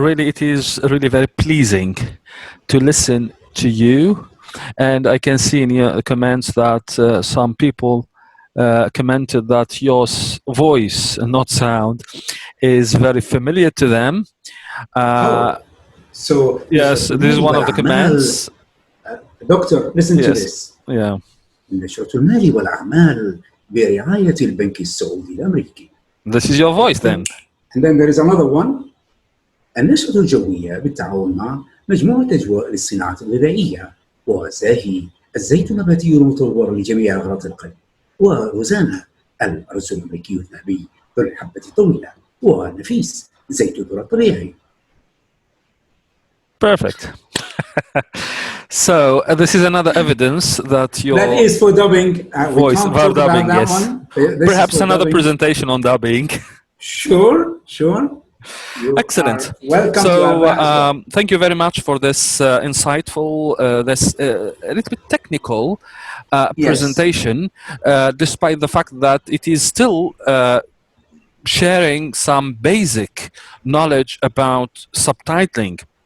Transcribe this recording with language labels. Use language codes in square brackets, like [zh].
[en] It is really very pleasing to listen to you, and I can see in your comments that some people commented that your voice and not sound is very familiar to them. So yes, this is one of the comments. Doctor, listen to this. Yeah. [ar] النشرة المالي والأعمال برعاية البنك السعودي الأمريكي. [en] This is your voice then. And then there is another one. [ar] النشرة الجوية بالتعاون مع مجموعة أجواء للصناعة الغذائية وزاهي الزيت النباتي المطور لجميع أغراض القلب وروزانا الرز الأمريكي الذهبي ذو الحبة الطويلة ونفيس زيت الذرة الطبيعي. [en] Perfect. So this is another evidence that your that is for dubbing. Voice for dubbing, yes. Perhaps another dubbing. Presentation on dubbing. Sure. Excellent. Welcome so, to thank you very much for this insightful, this a little bit technical presentation, despite the fact that it is still sharing some basic knowledge about subtitling.